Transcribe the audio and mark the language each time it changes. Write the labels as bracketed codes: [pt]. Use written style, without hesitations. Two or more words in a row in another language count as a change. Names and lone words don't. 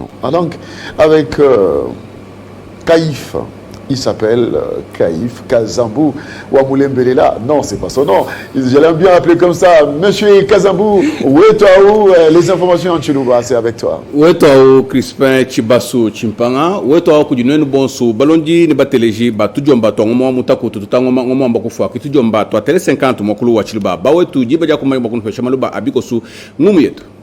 [fr] Donc, avec Kaïf. Il s'appelle Kaïf Kazambou Wamoulembelela. Non, c'est pas son nom. Je l'aime bien appeler comme ça. Monsieur Kazambou, où est toi où les informations en Chilouba, c'est avec toi. Où est toi où Crispin Chibasso Chimpanga, où est toi où Kudinoen Bonso, Balondi, Nebatelegi, Batujomba, Tongo, Mutako, Tutango, Bakufua, Kitujomba, toi, Télé 50, Mokulu, Wachilba, Bawetu, Jibajakuma, Bakun Chamaluba, Abikosu, Mumieto.